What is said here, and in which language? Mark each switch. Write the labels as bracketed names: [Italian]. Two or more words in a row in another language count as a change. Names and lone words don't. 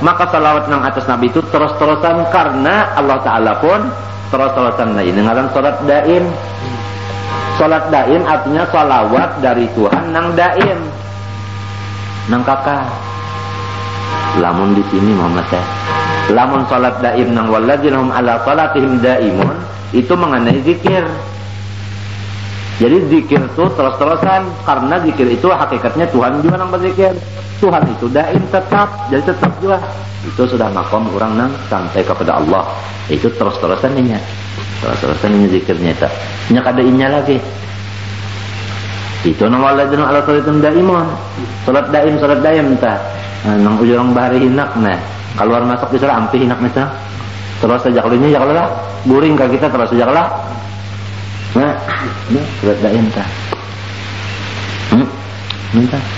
[Banjar] Maka salawat nang atas Nabi itu terus-terusan karena Allah Ta'ala pun terus-terusan. Nah ini ngaran salat daim. Salat daim artinya salawat dari Tuhan nang daim. Nang kakak. Lamun di sini Muhammad teh. Lamun salat daim nang [Arabic] والذين هم على صلاتهم دائمون [Banjar] itu mengenai zikir. Jadi zikir itu terus-terusan karena zikir itu hakikatnya Tuhan juga nang berzikir. Tuhan itu daim tetap, jadi tetap juga. Itu sudah makom orang nang sampai kepada Allah. Itu terus-terusan ini. Terus-terusan ini zikirnya itu. Nya kada inya lagi. Itu nang [Arabic] والذين على صلاتهم دائمون. [Banjar] Salat daim tah. Nang ujung bahari hinak nah. Keluar masuk di sana ampih hinak nih tah. Terus saja kalunya ya kalah. Guring ka kita terus saja kalah. Nah, surat daim tah. Minta.